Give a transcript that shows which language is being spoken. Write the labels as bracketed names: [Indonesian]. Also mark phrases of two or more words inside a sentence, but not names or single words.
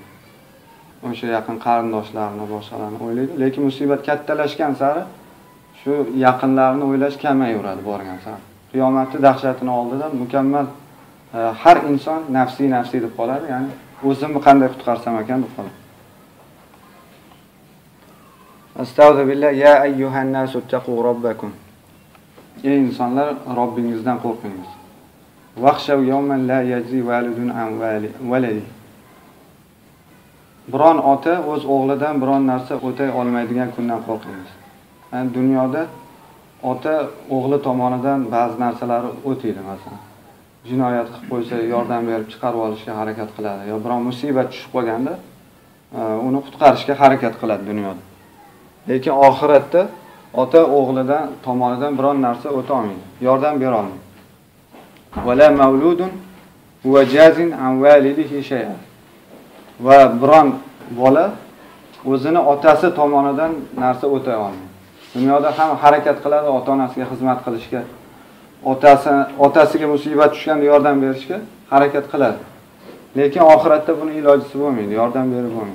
[Uzbek] O'sha yaqin qarindoshlarini, boshqalarni o'ylaydi, lekin musibat kattalashgan sari shu yaqinlarni o'ylash kamayaveradi borgan sari. Qiyomatning dahshatini oldidan mukammal har inson nafsi deb qoladi, ya'ni o'zimni qanday qutqarsam ekan deb qoladi. [Arabic] أستغفر الله يا أيها الناس اتقوا ربكم. [Uzbek] Ey insonlar, Robbingizdan qo'rqingiz. [Arabic] واخشوا يوما لا يجزي والد عن ولده. [Uzbek] Biron ota o'z o'g'lidan biron narsa o'tay olmaydigan kundan qo'rqingiz. Yani dunyoda ota o'g'li tomonidan ba'zi narsalarni o'taydi, masalan. Jinoyat qilib qo'ysa, yordam berib chiqarib olishga harakat qiladi, yo biron musibat tushib qolganda uni qutqarishga harakat qiladi dunyoda. Lekin oxiratda ota o'g'lidan tomonidan biron narsa o'ta olmaydi, yordam bera olmaydi. [Arabic] ولا مولود هو جاز عن والده شيئا. [Uzbek] Va biron bola o'zini otasi tomonidan narsa o'ta olmaydi. Dunyoda ham harakat qiladi ota-onasiga xizmat qilishga, otasiga musibat tushganda yordam berishga harakat qiladi. Lekin oxiratda buni ilojisi bo'lmaydi, yordam berib bo'lmaydi.